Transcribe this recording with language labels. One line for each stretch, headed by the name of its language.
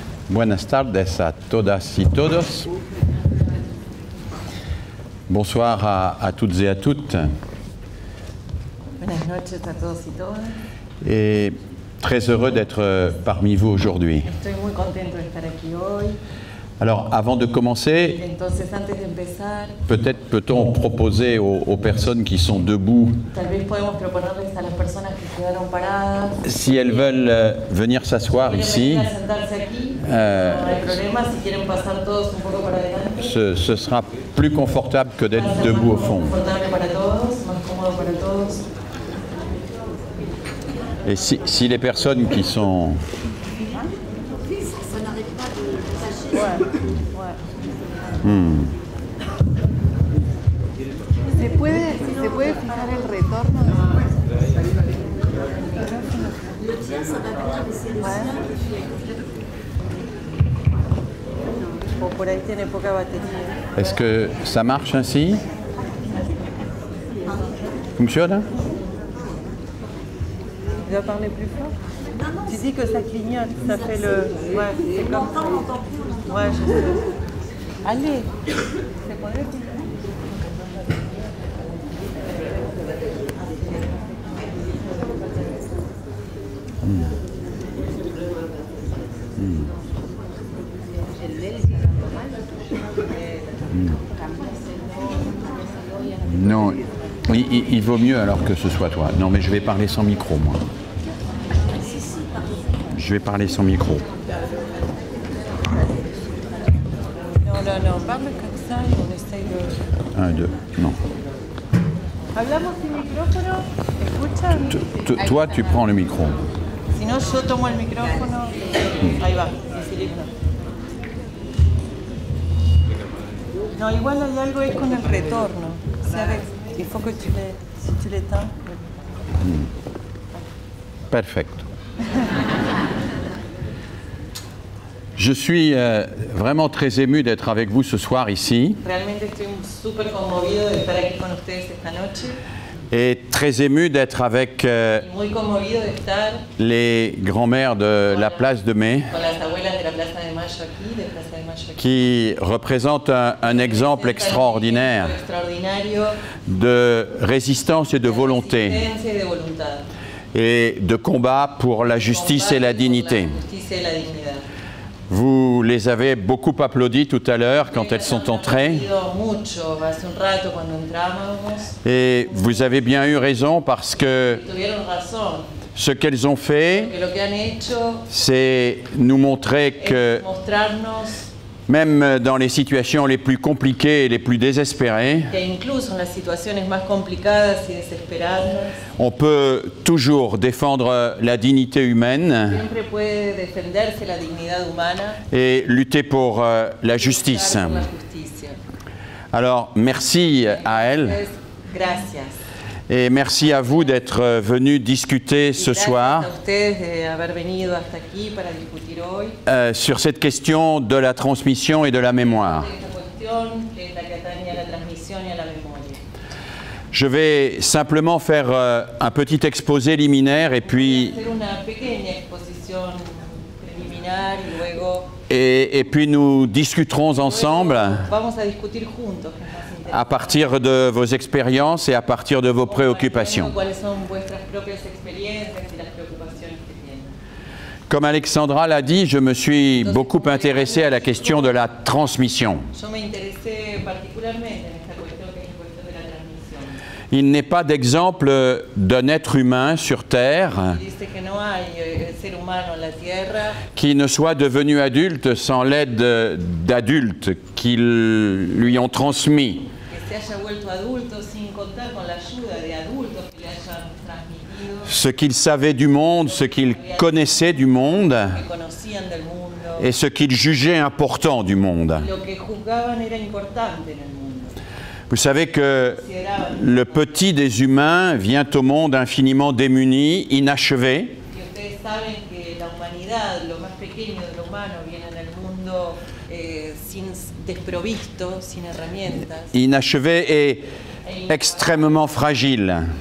Spanish: Buenas tardes a todas y todos.
French: Bonsoir à toutes et à toutes.
Spanish: Buenas noches a todos y todas.
French: Et très heureux d'être parmi vous aujourd'hui.
Spanish: Estoy muy contento de estar aquí hoy.
French: Alors, avant de commencer,
Spanish: Entonces, antes de empezar,
French: peut-être peut-on proposer aux personnes qui sont debout,
Spanish: tal vez podemos proponerles a las personas que quedaron paradas,
French: si elles veulent venir s'asseoir
Spanish: quieren
French: ici,
Spanish: venir a sentarse aquí, no hay problema, si quieren pasar todos un poco para adelante.
French: ce sera plus confortable que d'être debout au fond.
Spanish: Más confortable para todos, más cómodo para todos.
French: Et si les personnes qui sont...
Spanish: ¿Se puede fijar el retorno? O por ahí tiene poca batería.
French: Est-ce que ça marche ainsi? Fonctionne? Tu dois parler plus fort? Tu dis que ça clignote, ça fait le... Ouais, c'est comme ça. Ouais, je sais. Allez, c'est pas vrai. Non, il vaut mieux alors que ce soit toi. Non, mais je vais parler sans micro, moi. Je vais parler sans micro. No, parle comme ça et on essaye de... 1, 2, non.
Spanish: ¿Hablamos sin micrófono? ¿Escuchan?
French: Toi, tu prends le micro.
Spanish: Si no, yo tomo el micrófono. Ahí va, sí, listo. No, igual hay algo ahí con el retorno. ¿Sabes?
French: Il faut que si tu l'éteins.
Spanish: Perfecto.
French: Je suis vraiment très ému d'être avec vous ce soir ici.
Spanish: Realmente estoy súper conmovido de estar aquí con ustedes esta noche.
French: Et très ému d'être avec
Spanish: Muy conmovido de estar
French: les grands-mères de la place de Mai,
Spanish: con las abuelas de la Plaza de Mayo aquí, de Plaza de Mayo aquí.
French: qui représentent un exemple extraordinaire
Spanish: Extraordinario
French: de résistance et de volonté
Spanish: resistencia y de voluntad.
French: et de combat pour la justice et la dignité.
Spanish: La justicia y la dignidad.
French: Vous les avez beaucoup applaudi tout à l'heure quand elles sont entrées.
Spanish: Mucho hace un rato cuando entrábamos.
French: Et vous avez bien eu raison parce que
Spanish: Tuvieron razón.
French: ce qu'elles ont fait,
Spanish: Que lo que han hecho
French: c'est nous montrer que
Spanish: es mostrarnos
French: même dans les situations les plus compliquées et les plus désespérées,
Spanish: que incluso en las situaciones más complicadas y desesperadas,
French: on peut toujours défendre la dignité humaine
Spanish: siempre puede defenderse la dignidad humana
French: et lutter pour la justice.
Spanish: por la justicia.
French: Alors, merci à elles
Spanish: Entonces, gracias.
French: et merci à vous d'être venus discuter ce soir
Spanish: Gracias a ustedes de haber venido hasta aquí para discutir hoy
French: sur cette question de la transmission et de la mémoire.
Spanish: esta cuestión que es la que atañe a la transmisión y a la memoria.
French: Je vais simplement faire un petit exposé liminaire et puis,
Spanish: Hacer una pequeña exposición preliminar y luego
French: nous discuterons ensemble
Spanish: vamos a discutir juntos. Que es más
French: à partir de vos expériences et à partir de vos préoccupations.
Spanish: ¿Cuáles son vuestras propias experiencias y las preocupaciones que tienen?
French: Comme Alexandra l'a dit, je me suis beaucoup intéressé à la question de la transmission.
Spanish: Yo me interesé particularmente en esta cuestión que es la cuestión de la transmisión.
French: Il n'est pas d'exemple d'un être humain sur Terre
Spanish: Dice que no hay ser humano en la Tierra
French: qui ne soit devenu adulte sans l'aide d'adultes qui lui ont transmis
Spanish: que se haya vuelto adulto sin contar con la ayuda de adultos que le hayan transmitido,
French: ce qu'il savait du monde, ce qu'il connaissait du monde
Spanish: que conocían del mundo,
French: et ce qu'il jugeait important du monde.
Spanish: lo que juzgaban era importante en el mundo.
French: Vous savez que le petit des humains vient au monde infiniment démuni, inachevé,
Spanish: Que ustedes saben que la humanidad, lo más pequeño de lo humano, viene en el mundo sin desprovisto, sin herramientas.
French: inachevé et extrêmement fragile.